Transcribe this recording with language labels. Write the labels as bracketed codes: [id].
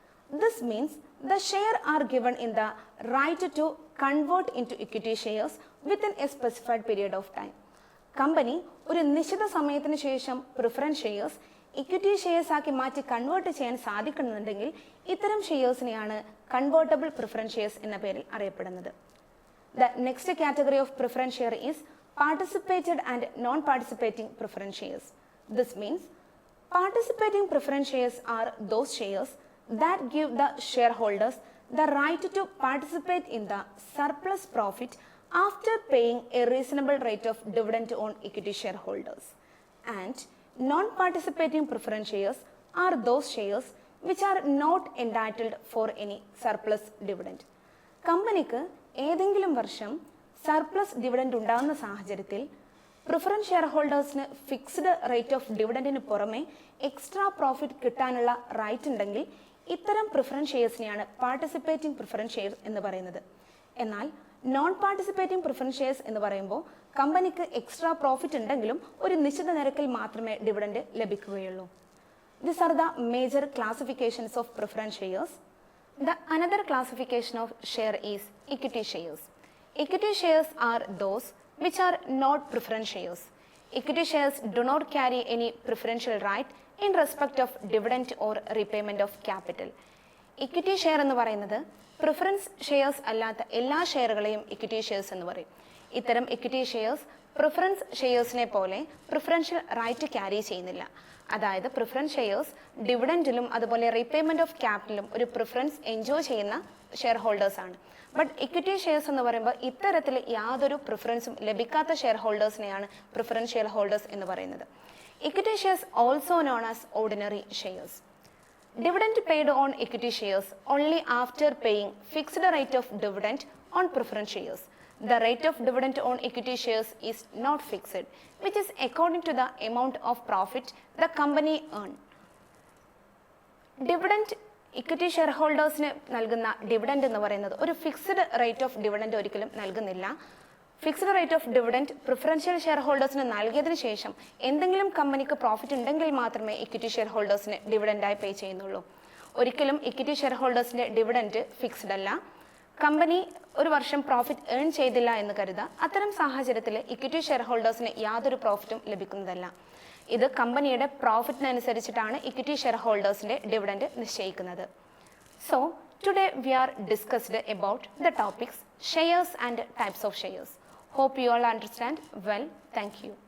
[en] This means the share are given in the right to convert into equity shares within a specified period of time. [ml] Company ഒരു നിശ്ചിത സമയത്തിന് ശേഷം preference shares equity shares ആക്കി മാറ്റി convert ചെയ്യാൻ സാധിക്കുന്നുണ്ടെങ്കിൽ ഇത്തരം ഷെയർസിനെയാണ് convertible preference shares എന്ന പേരിൽ അറിയപ്പെടുന്നത്. [en] The next category of preference share is participated and non-participating preference shares. This means participating preference shares are those shares that give the shareholders the right to participate in the surplus profit after paying a reasonable rate of dividend on equity shareholders. And non-participating preference shares are those shares which are not entitled for any surplus dividend. [ml] കമ്പനിക്ക് ഏതെങ്കിലും വർഷം surplus dividend ഉണ്ടാകുന്ന സാഹചര്യത്തിൽ preference share ഹോൾഡേഴ്സിന് fixed rate of ഡിവിഡൻഡിന് പുറമെ extra profit കിട്ടാനുള്ള right ഉണ്ടെങ്കിൽ ഇത്തരം preference ഷെയർസിനെയാണ് participating preference share എന്ന് പറയുന്നത്. എന്നാൽ നോൺ പാർട്ടിസിപ്പേറ്റിംഗ് പ്രിഫറൻസ് ഷെയർസ് എന്ന് പറയുമ്പോൾ കമ്പനിക്ക് എക്സ്ട്രാ പ്രോഫിറ്റ് ഉണ്ടെങ്കിലും ഒരു നിശ്ചിത നിരക്കിൽ മാത്രമേ ഡിവിഡൻഡ് ലഭിക്കുകയുള്ളൂ. [en] These are the major classifications of preference shares. The another classification of share is equity shares. Equity shares are those which are not preference shares. Equity shares do not carry any preferential right in respect of dividend or repayment of capital. [ml] Equity share എന്ന് പറയുന്നത് preference shares അല്ലാത്ത എല്ലാ ഷെയറുകളെയും equity shares എന്ന് പറയും. ഇത്തരം equity shares preference ഷെയർസിനെ പോലെ preferential right carry ചെയ്യുന്നില്ല. അതായത് പ്രിഫറൻസ് ഷെയർസ് ഡിവിഡൻഡിലും അതുപോലെ റീപേയ്മെന്റ് ഓഫ് ക്യാപിറ്റലും ഒരു പ്രിഫറൻസ് എൻജോയ് ചെയ്യുന്ന ഷെയർ ഹോൾഡേഴ്സ് ആണ്. ബട്ട് ഇക്വിറ്റി ഷെയർസ് എന്ന് പറയുമ്പോൾ ഇത്തരത്തിൽ യാതൊരു പ്രിഫറൻസും ലഭിക്കാത്ത ഷെയർ ഹോൾഡേഴ്സിനെയാണ് പ്രിഫറൻസ് ഷെയർ ഹോൾഡേഴ്സ് എന്ന് പറയുന്നത്. [en] Equity shares also known as ordinary shares. Dividend paid on equity shares only after paying fixed rate of dividend on preference shares. The rate of dividend on equity shares is not fixed, which is according to the amount of profit the company earned. [ml] Dividend equity share ഹോൾഡേഴ്സിന് നൽകുന്ന dividend എന്ന് പറയുന്നത് ഒരു fixed rate of dividend ഒരിക്കലും നൽകുന്നില്ല. Fixed rate of dividend preferential share ഹോൾഡേഴ്സിന് നൽകിയതിനു ശേഷം എന്തെങ്കിലും കമ്പനിക്ക് profit ഉണ്ടെങ്കിൽ മാത്രമേ ഇക്വിറ്റി ഷെയർ ഹോൾഡേഴ്സിന് ഡിവിഡൻഡായി പേ ചെയ്യുന്നുള്ളൂ. ഒരിക്കലും ഇക്വിറ്റി ഷെയർ ഹോൾഡേഴ്സിന്റെ ഡിവിഡൻഡ് ഫിക്സ്ഡ് അല്ല. കമ്പനി ഒരു വർഷം പ്രോഫിറ്റ് ഏൺ ചെയ്തില്ല എന്ന് കരുതുക. അത്തരം സാഹചര്യത്തിൽ ഇക്വിറ്റി ഷെയർ ഹോൾഡേഴ്സിന് യാതൊരു പ്രോഫിറ്റും ലഭിക്കുന്നതല്ല. ഇത് കമ്പനിയുടെ പ്രോഫിറ്റിനനുസരിച്ചിട്ടാണ് ഇക്വിറ്റി ഷെയർ ഹോൾഡേഴ്സിന്റെ ഡിവിഡൻഡ് നിശ്ചയിക്കുന്നത്. [en] So today we are discussed about the topics shares and types of shares. Hope you all understand well. Thank you.